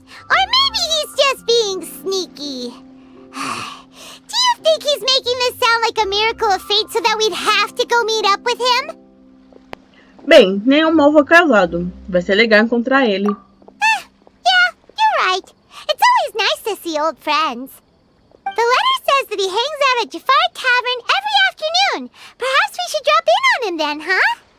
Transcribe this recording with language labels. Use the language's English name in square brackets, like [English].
[English] Or maybe he's just being sneaky. Do you think he's making this sound like a miracle of fate so that we'd have to go meet up with him? [Portuguese] Bem, nenhum mal foi causado. Vai ser legal encontrar ele. [English] Yeah, you're right. It's always nice to see old friends. The letter says that he hangs out at Jafar Tavern every afternoon. Perhaps we should drop in on him then, huh?